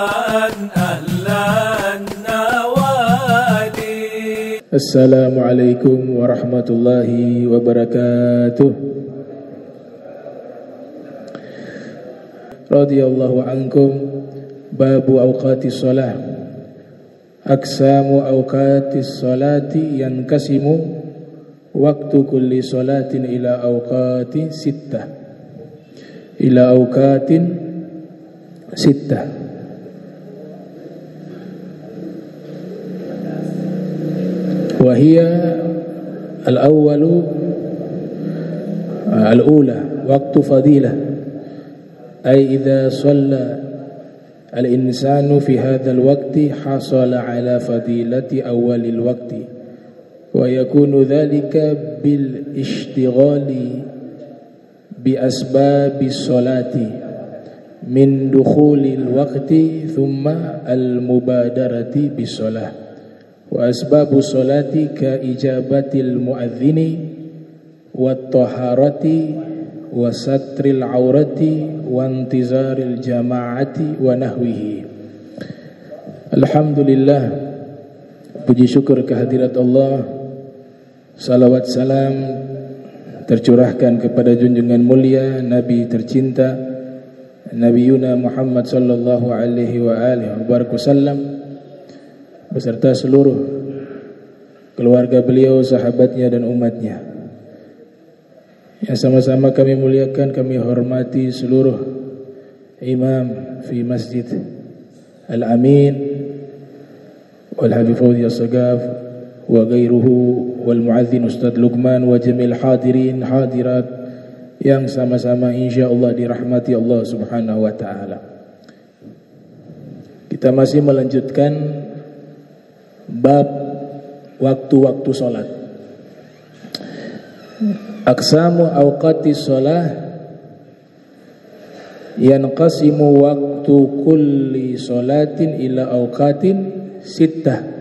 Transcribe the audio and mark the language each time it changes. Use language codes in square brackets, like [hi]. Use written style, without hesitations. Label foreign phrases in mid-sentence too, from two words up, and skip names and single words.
[ar] السلام عليكم ورحمة الله وبركاته. رضي الله عنكم. باب أوقات الصلاة. أقسام أوقات الصلاة ينقسم وقت كل صلاة إلى أوقات ستة. إلى أوقات ستة. وهي الأول الأولى وقت فضيلة، أي إذا صلى الإنسان في هذا الوقت حصل على فضيلة أول الوقت ويكون ذلك بالاشتغال بأسباب الصلاة من دخول الوقت ثم المبادرة بالصلاة. وأسباب الصلاة كإجابة المؤذن والطهارة وستر العورة وانتظار الجماعة ونحوه. [id] Alhamdulillah, puji syukur kehadirat Allah, salawat salam tercurahkan kepada junjungan mulia Nabi tercinta Nabi Yuna Muhammad [ar] صلى الله عليه وآله وسلم [id] beserta seluruh keluarga beliau, sahabatnya dan umatnya. Yang sama-sama kami muliakan, kami hormati seluruh imam [ar] في مسجد الأمين والحبيب فوزي السقاف وغيره والمؤذن أستاذ لقمان وجميع الحاضرين الحاضرات [id] yang sama-sama insyaallah dirahmati Allah [ar] سبحانه وتعالى. [id] Kita masih melanjutkan bab waktu-waktu salat. [ar] أقسام أوقات الصلاة ينقسم وقت كل صلاة إلى أوقات ستة.